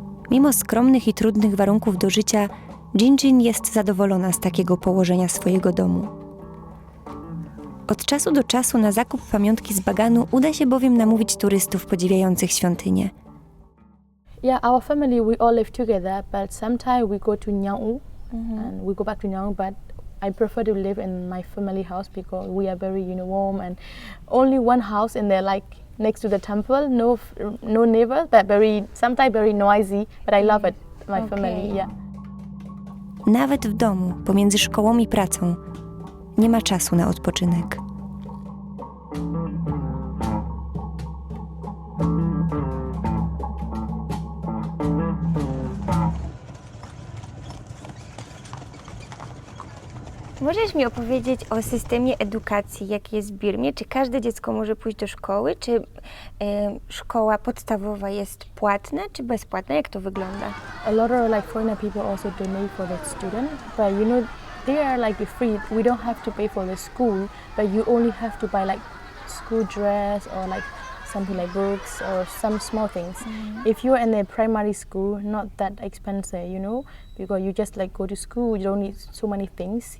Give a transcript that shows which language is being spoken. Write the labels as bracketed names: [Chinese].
[Polish] Mimo skromnych i trudnych warunków do życia, Jinjin jest zadowolona z takiego położenia swojego domu. Od czasu do czasu na zakup pamiątki z Baganu uda się bowiem namówić turystów podziwiających świątynię. [English] Yeah, our family we all live together, but sometimes we go to Nyang and we go back to Nyang, but I prefer to live in my family house because we are very warm and only one house in there like next to the temple, no neighbors, but sometimes very noisy, but I love it, my family, yeah. [Polish] Nawet w domu, pomiędzy szkołą i pracą, nie ma czasu na odpoczynek. Możesz mi opowiedzieć o systemie edukacji, jaki jest w Birmie? Czy każde dziecko może pójść do szkoły? Czy szkoła podstawowa jest płatna, czy bezpłatna? Jak to wygląda? [English] A lot of like foreigner people also donate for the student, but they are like free. We don't have to pay for the school, but you only have to buy like school dress or like something like books or some small things. If you're in the primary school, not that expensive, you know, because you just like go to school, you don't need so many things.